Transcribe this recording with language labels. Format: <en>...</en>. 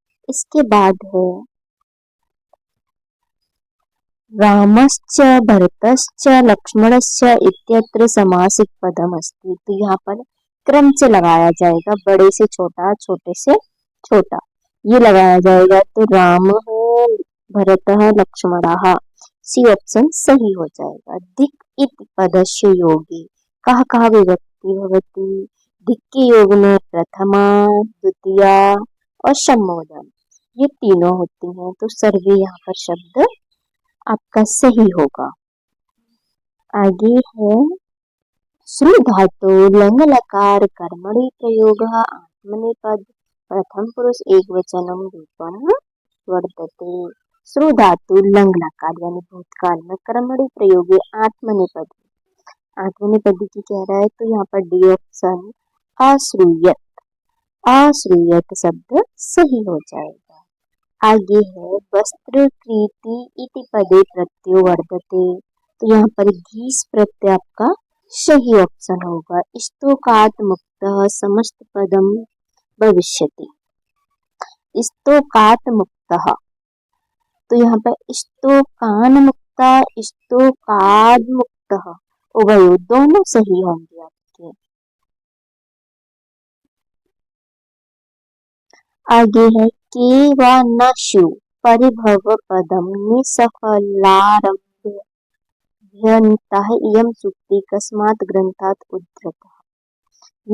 <hi>इसके बाद है</hi> <sa>रामश्च भरतश्च लक्ष्मणश्च इत्यत्र समासिक पदम अस्ति,</sa> <hi>तो यहाँ पर क्रम से लगाया जाएगा, बड़े से छोटा, छोटे से छोटा, ये लगाया जाएगा। तो राम भरत लक्ष्मण, सी ऑप्शन सही हो जाएगा।</hi> <sa>दिक् इति पदस्य योगी कह कहा विभक्ति भवति।</sa> <hi>दिक् के योग में प्रथमा, द्वितीया और संबोधन ये तीनों होती हैं, तो सर्वे यहाँ पर शब्द आपका सही होगा।</hi> <sa>आगे है श्रु धातु लंग लकार कर्मणि प्रयोग आत्मनेपद प्रथम पुरुष एक वचनम रूपम वर्तते।</sa> <hi>श्रु धातु लंग लकार यानी भूतकाल में कर्मणि प्रयोगे आत्मनेपद, आत्मनेपदी की कह रहा है तो यहाँ पर डी ऑप्शन अश्रूयत, अश्रूयत शब्द सही हो जाएगा। आगे है</hi> <sa>वस्त्र क्रीति इति पदे प्रत्ययो वर्तते,</sa> <hi>तो यहाँ पर घीस प्रत्यय आपका सही ऑप्शन होगा।</hi> <sa>स्तोकात् मुक्तः समस्त पदम भविष्यति। स्तोकात् मुक्तः,</sa> <hi>तो यहाँ पर स्तोकान मुक्ता, स्तोकाद मुक्तः उभयोः दोनों सही होंगे आपके। आगे है</hi> <sa>के व नशु परिभव पदम निसफलारम्भ्यन्तः इयं सूक्ति कस्मात् ग्रंथात् उद्धृतः।</sa>